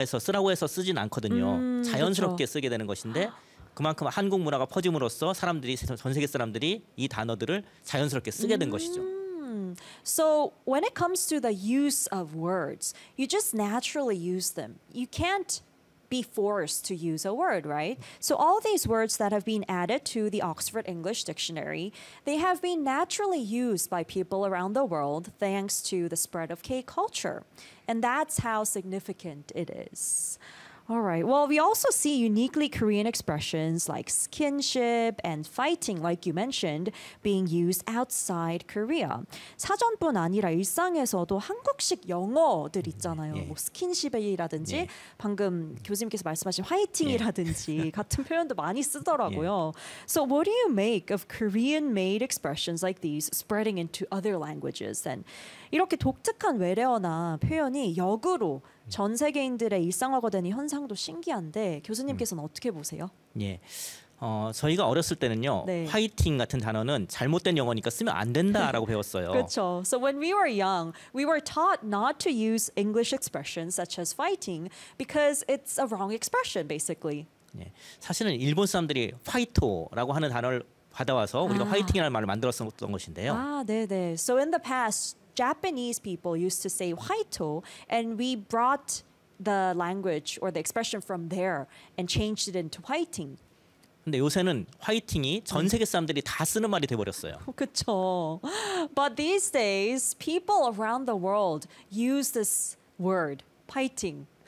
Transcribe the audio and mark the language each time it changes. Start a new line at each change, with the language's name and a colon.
Korean: 해서 쓰라고 해서 쓰진 않거든요. 자연스럽게 그쵸. 쓰게 되는 것인데 그만큼 한국 문화가 퍼짐으로써 사람들이 전 세계 사람들이 이 단어들을 자연스럽게 쓰게 된 것이죠.
English: So when it comes to the use of words, you just naturally use them. You can't be forced to use a word, right? So all these words that have been added to the Oxford English Dictionary, they have been naturally used by people around the world thanks to the spread of K-culture. And that's how significant it is. All right. Well, we also see uniquely Korean expressions like skinship and fighting, like you mentioned, being used outside Korea.
Korean: 사전뿐 아니라 일상에서도 한국식 영어들 있잖아요. 예. 뭐 skinship이라든지 예. 방금 교수님께서 말씀하신 fighting이라든지 예. 같은 표현도 많이 쓰더라고요. 예.
English: So what do you make of Korean-made expressions like these spreading into other languages?
Korean: And 이렇게 독특한 외래어나 표현이 역으로 전 세계인들의 일상화가 되는 현상도 신기한데 교수님께서는 어떻게 보세요? 예, 저희가 어렸을 때는요, 네. 화이팅 같은 단어는 잘못된 영어니까 쓰면 안 된다라고 배웠어요. 그렇죠.
English: So when we were young, we were taught not to use English expressions such as fighting because it's a wrong expression, basically.
Korean: 예, 사실은 일본 사람들이 파이토라고 하는 단어를 받아와서 우리가 화이팅이라는 말을 만들었었던 것인데요. 아, 네, 네.
English: So in the past. Japanese people used to say "waito," and we brought the language or the expression from there and changed it into "waiting."
Korean: 근데 요새는 화이팅이 전 세계 사람들이 다 쓰는 말이 되어버렸어요. 그렇죠.
English: But these days, people around the world use this word "waiting."